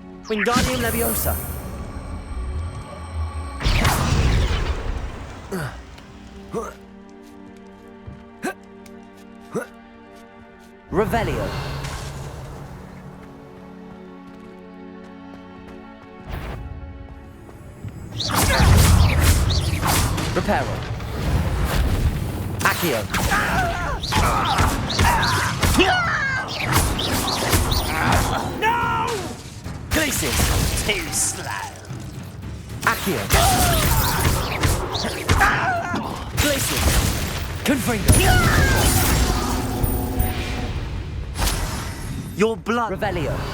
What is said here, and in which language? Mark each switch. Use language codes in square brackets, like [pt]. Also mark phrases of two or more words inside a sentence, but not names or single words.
[en] Wingardium Leviosa. Revelio. Reparo. Accio. No! Glacis. Too slow. Accio. Glacis. Confringo. Your blood. Revelio.